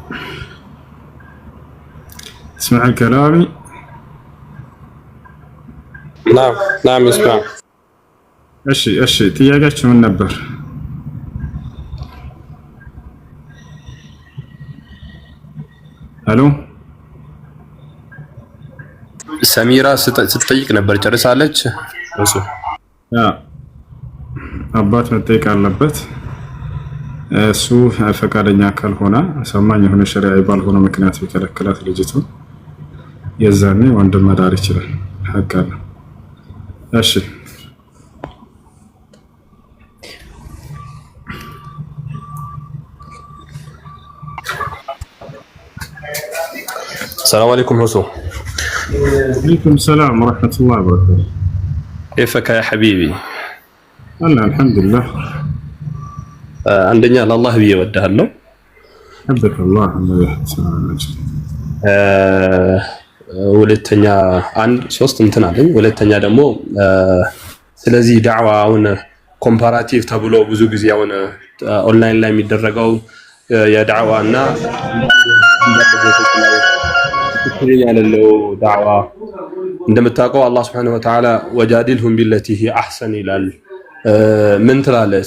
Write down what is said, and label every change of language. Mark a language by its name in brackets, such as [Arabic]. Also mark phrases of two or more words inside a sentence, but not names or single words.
[Arabic] اسمع كلامي. نعم اسمع. [Amharic] እሺ ጥያቄያችሁ ምን ነበር? አሎ ሰሚራ ስትጠይቅ ነበር ጨርሳለች? እሱ አባት መጠየቅ አለበት። እሱ ፈቃደኛ ካልሆነ አሳማኝ የሆነ ሸሪዓዊ ባልሆነ ምክንያት ቢከለክላት ልጅቱ የዛኔ ወንድም መዳር ይችላል። ሐቅ አለ። እሺ [Arabic] السلام عليكم حسو. وعليكم السلام ورحمة الله وبركاته. كيفك يا حبيبي؟ الله الحمد لله. [Amharic] አንደኛ ለአላህ ብዬ እወድሃለሁ። [Arabic] حبك الله الله يحفظك. [Amharic] ሁለተኛ ሶስት እንትን አለኝ። ሁለተኛ ደግሞ ስለዚህ ዳዕዋ አሁን ኮምፓራቲቭ ተብሎ ብዙ ጊዜ አሁን ኦንላይን ላይ የሚደረገው የዳዕዋ እና ትክክለኛ ያለው ዳዕዋ እንደምታውቀው አላህ [Arabic] سبحانه وتعالى وجادلهم بالتي هي أحسن [Amharic] ይላል። ምን ትላለህ?